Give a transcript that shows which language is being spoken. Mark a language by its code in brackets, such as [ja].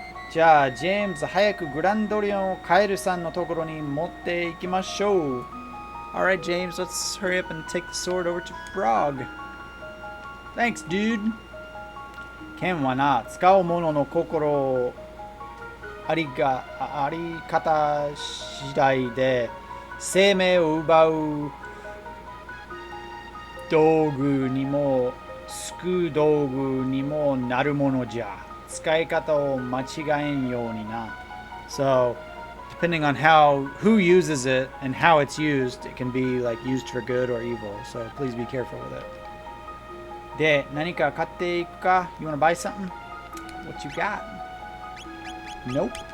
[ja] じゃあ、ジェームズ、早くグランドリオンをカエルさんのところに持って行きましょう。 [en] Alright, James, let's hurry up and take the sword over to Frog. Thanks, dude. [ja] 剣はな、使う者の心をあり方次第で生命を奪う道具にも救う道具にもなるものじゃ。使い方を間違えんようにな。 [en] So, depending on who uses it and how it's used, it can be like used for good or evil. So please be careful with it. [ja] で、何か買っていくか? [en] You want to buy something? What you got? Nope.